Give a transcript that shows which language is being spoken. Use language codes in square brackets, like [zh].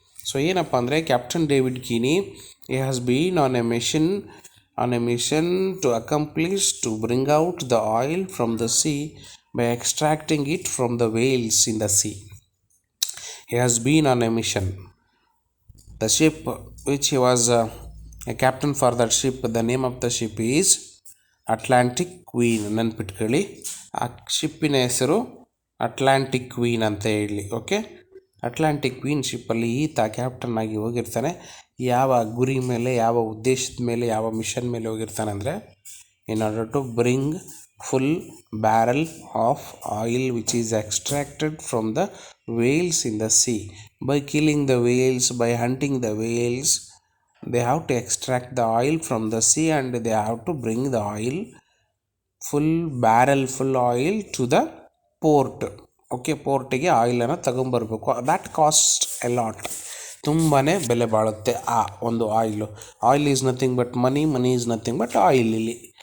[en] So ಏನಪ್ಪ ಅಂದರೆ, captain David Keeney has been on a mission to accomplish to bring out the oil from the sea by extracting it from the whales in the sea. He has been on a mission. The ship which he was a captain for that ship, the name of the ship is Atlantic Queen. [kn] ನೆನ್ಪಿಟ್ಕೊಳ್ಳಿ, ಆ ಶಿಪ್ಪಿನ ಹೆಸರು Atlantic queen ಅಂತ ಹೇಳಿ. Okay, Atlantic queen ಶಿಪ್ಪಲ್ಲಿ ಈತ captain ಆಗಿ ಹೋಗಿರ್ತಾನೆ. ಯಾವ ಗುರಿ ಮೇಲೆ, ಯಾವ ಉದ್ದೇಶದ ಮೇಲೆ, ಯಾವ ಮಿಷನ್ ಮೇಲೆ ಹೋಗಿರ್ತಾನೆ ಅಂದರೆ, [en] In order to bring full barrel of oil which is extracted from the whales in the sea. By killing the whales, by hunting the whales, they have to extract the oil from the sea and they have to bring the oil, full oil to the port. [kn] Okay, ಪೋರ್ಟಿಗೆ ಆಯಿಲನ್ನು ತಗೊಂಬರ್ಬೇಕು. [en] that cost a lot, [kn] ತುಂಬಾ ಬೆಲೆ ಬಾಳುತ್ತೆ ಆ ಒಂದು oil [en] Is nothing but money is nothing but oil ಇಲ್ಲಿ.